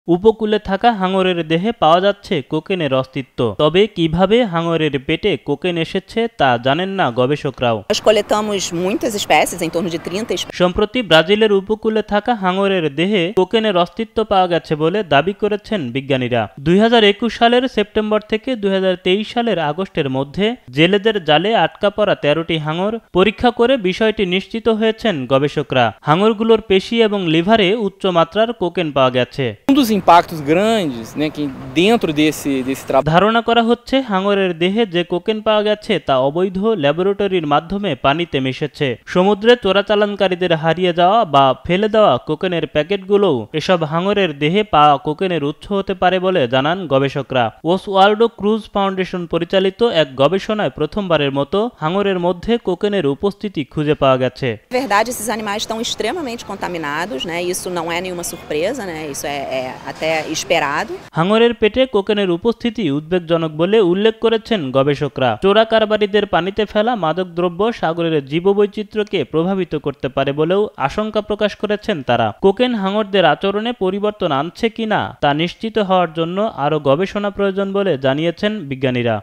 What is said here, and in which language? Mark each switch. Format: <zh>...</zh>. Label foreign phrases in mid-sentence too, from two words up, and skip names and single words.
<bn>উপকূলে থাকা হাঙরের দেহে পাওয়া যাচ্ছে কোকেনের অস্তিত্ব। তবে কিভাবে হাঙরের পেটে কোকেন এসেছে তা জানেন না গবেষকরাও।</bn> <pt>Nós coletamos muitas espécies, em torno de 30 espécies.</pt> <bn>সম্প্রতি ব্রাজিলের উপকূলে থাকা হাঙরের দেহে কোকেনের অস্তিত্ব পাওয়া গেছে বলে দাবি করেছেন বিজ্ঞানীরা। 2021 সালের সেপ্টেম্বর থেকে 2023 সালের আগস্টের মধ্যে জেলেদের জালে আটকা পড়া 13টি হাঙর পরীক্ষা করে বিষয়টি নিশ্চিত হয়েছেন গবেষকরা। হাঙরগুলোর পেশি এবং লিভারে উচ্চ মাত্রার কোকেন পাওয়া গেছে।</bn> <pt>dos impactos grandes, né, que dentro desse trabalho.</pt> <bn>ধারণা করা হচ্ছে হাঙরের দেহে যে কোকেন পাওয়া গেছে তা অবৈধ ল্যাবরেটরির মাধ্যমে পানিতে মিশেছে। সমুদ্রে চোরাচালানকারীদের হারিয়ে যাওয়া বা ফেলে দেওয়া কোকেনের প্যাকেটগুলোও এসব হাঙরের দেহে পাওয়া কোকেনের উৎস হতে পারে বলে জানান গবেষকরা। ওসওয়াল্ডো ক্রুজ ফাউন্ডেশন পরিচালিত এক গবেষণায় প্রথমবারের মতো হাঙরের মধ্যে কোকেনের উপস্থিতি খুঁজে পাওয়া গেছে।</bn> <pt>Na verdade, esses animais estão extremamente contaminados, né? Isso não é nenhuma surpresa, né? Isso é até esperado.</pt> <bn>হাঙরের পেটে কোকেনের উপস্থিতি উদ্বেগজনক বলে উল্লেখ করেছেন গবেষকরা। চোরা কারবারিদের পানিতে ফেলা মাদকদ্রব্য সাগরের জীববৈচিত্র্যকে প্রভাবিত করতে পারে বলেও আশঙ্কা প্রকাশ করেছেন তারা। কোকেন হাঙরদের আচরণে পরিবর্তন আনছে কিনা তা নিশ্চিত হওয়ার জন্য আরও গবেষণা প্রয়োজন বলে জানিয়েছেন বিজ্ঞানীরা।</bn>